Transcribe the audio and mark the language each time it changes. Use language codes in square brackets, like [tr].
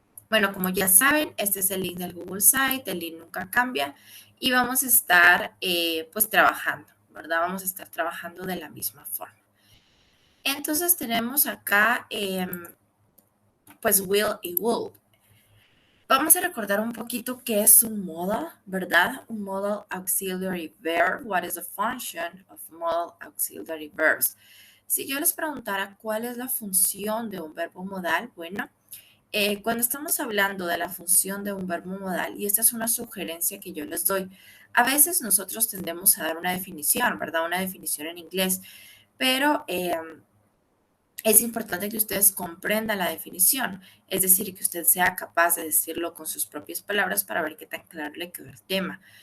[es] Bueno, como ya saben, este es el link del Google Site, el link nunca cambia y vamos a estar pues trabajando, ¿verdad? Vamos a estar trabajando de la misma forma. Entonces tenemos acá pues will y would. Vamos a recordar un poquito qué es un modal, ¿verdad? [en] Un modal auxiliary verb. What is the function of modal auxiliary verbs? [es] Si yo les preguntara cuál es la función de un verbo modal, bueno, cuando estamos hablando de la función de un verbo modal, y esta es una sugerencia que yo les doy, a veces nosotros tendemos a dar una definición, ¿verdad? Una definición en inglés, pero es importante que ustedes comprendan la definición, es decir, que usted sea capaz de decirlo con sus propias palabras para ver qué tan claro le quedó el tema.